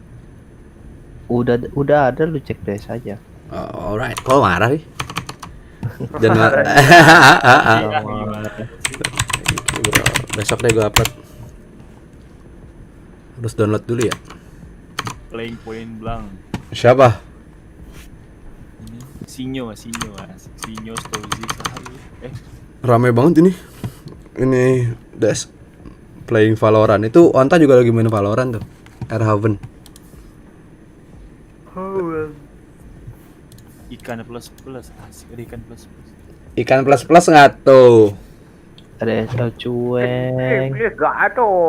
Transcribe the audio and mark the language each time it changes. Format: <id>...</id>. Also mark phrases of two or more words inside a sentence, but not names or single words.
<id>Udah ada, lu cek deh saja. Oh, alright. Kok marah sih? Dan besok deh gua upload. Harus download dulu ya.</id> <en>Playing Point Blank.</en> <id>Siapa? Sinyo Stozy Sahari. Rame banget ini. Ini Des playing Valorant. Itu Onta juga lagi main Valorant tuh. Airhaven. Ikan plus asik ada ikan plus. Ikan plus nggak tuh? Ada SL cueng. Gak ada.</id>